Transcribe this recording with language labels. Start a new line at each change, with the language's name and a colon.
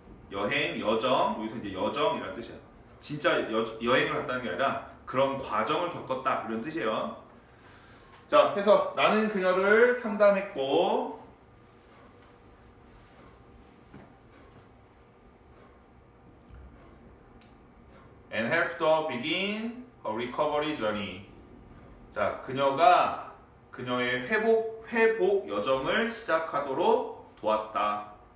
Korean: 여행, 여정. 여기서 이제 여정이라는 뜻이야. 진짜 여행을 갔다는 게 아니라 그런 과정을 겪었다 이런 뜻이에요. 자, 해서 나는 그녀를 상담했고
English: and helped her begin her recovery journey.
Korean: 자, 그녀가 그녀의 회복 여정을 시작하도록 도왔다.